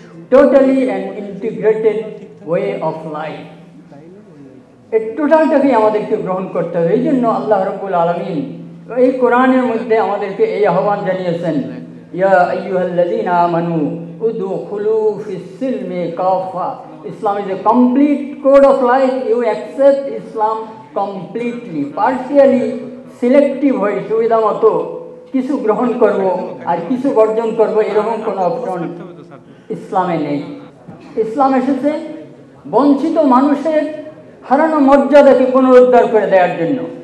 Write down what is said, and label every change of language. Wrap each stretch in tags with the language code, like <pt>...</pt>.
<en>Totally an integrated way of life.</en> <bn>এই টোটালটাকেই আমাদেরকে গ্রহণ করতে হবে। এই জন্য আল্লাহ রাব্বুল আলামিন এই কোরআনের মধ্যে আমাদেরকে এই আহ্বান জানিয়েছেন,</bn> <ar>ইয়া আইয়ুহাল্লাযীনা আমানু উদখুলু ফিস-সিলমি কাফা।</ar> <en>Islam is a complete code of life. You accept Islam completely. Partially selective</en> <bn>হয়ে সুবিধা মতো কিছু গ্রহণ করব আর কিছু বর্জন করব, এরকম কোনো অপশন ইসলামে নেই। ইসলাম এসেছে বঞ্চিত মানুষের হারানো মর্যাদাকে পুনরুদ্ধার করে দেওয়ার জন্য।</bn>